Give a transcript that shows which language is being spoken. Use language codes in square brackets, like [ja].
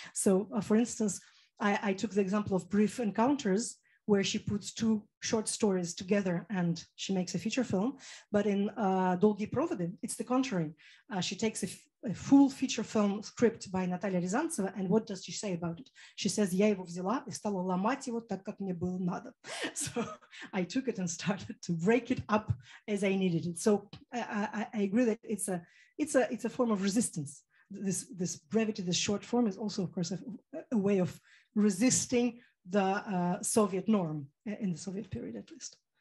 [en] So for instance, I took the example of Brief Encounters, where she puts two short stories together and she makes a feature film. But in Долгие проводы, it's the contrary. She takes a full feature film script by Наталья Рязанцева, and what does she say about it? She says, [ru] я его взяла и стала ломать его так, как мне было надо. [en] So I took it and started to break it up as I needed it. So I agree that it's a form of resistance. This brevity, this short form, is also, of course, a way of resisting the Soviet norm in the Soviet period, at least.